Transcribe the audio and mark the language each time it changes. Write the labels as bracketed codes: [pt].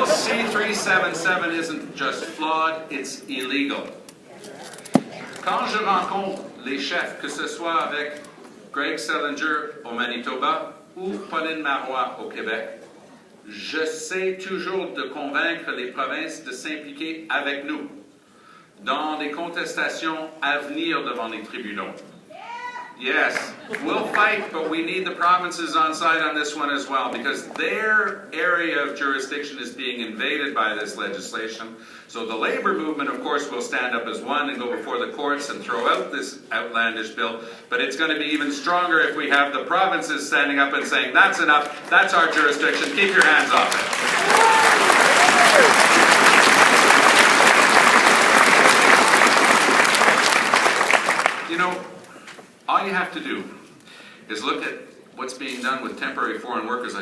[en] C-377 isn't just flawed, it's illegal. [fr] Quand je rencontre les chefs, que ce soit avec Greg Selinger au Manitoba ou Pauline Marois au Québec, j'essaie toujours de convaincre les provinces de s'impliquer avec nous dans des contestations à venir devant les tribunaux. [en] Yes, we'll fight, but we need the provinces on side on this one as well, because their area of jurisdiction is being invaded by this legislation. So the labor movement, of course, will stand up as one and go before the courts and throw out this outlandish bill, but it's going to be even stronger if we have the provinces standing up and saying, that's enough, that's our jurisdiction, keep your hands off it. You know, all you have to do is look at what's being done with temporary foreign workers.